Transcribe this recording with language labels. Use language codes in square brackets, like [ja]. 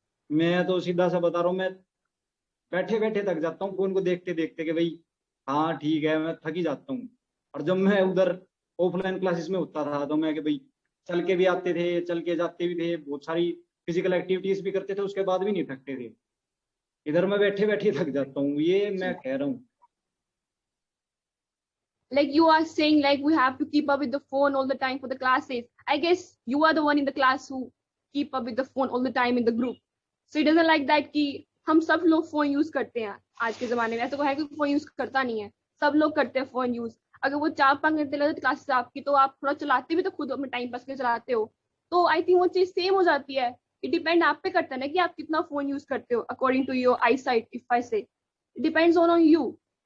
[hi] मैं तो सीधा सा बता रहा हूँ, मैं बैठे बैठे थक जाता हूँ फोन को देखते देखते कि भाई हाँ ठीक है, मैं थक ही जाता हूँ। और जब मैं उधर ऑफलाइन क्लासेस में होता था तो मैं कि भाई चल के भी आते थे, चल के जाते भी थे, बहुत सारी फिजिकल एक्टिविटीज भी करते थे, उसके बाद भी नहीं थकते थे। इधर मैं बैठे बैठे थक जाता हूँ, ये मैं कह रहा हूँ। [en] Like you are saying, like we have to keep up with the phone all the time for the classes. I guess you are the one in the class who keep up with the phone all the time in the group. So it doesn't like that [hi] कि हम सब लोग phone use करते हैं आज के जमाने में, ऐसा कोई है कि फोन यूज करता नहीं है, सब लोग करते हैं फोन यूज। अगर वो 4-5 घंटे लगते क्लासेस आपकी, तो आप थोड़ा चलाते भी तो खुद अपने टाइम पास के लिए चलाते हो, तो [en] I think [hi] वो चीज सेम हो जाती है। इट डिपेंड आप पे करता है ना कि आप कितना फोन यूज करते हो [en] According to your eye sight, if I say it depends on you.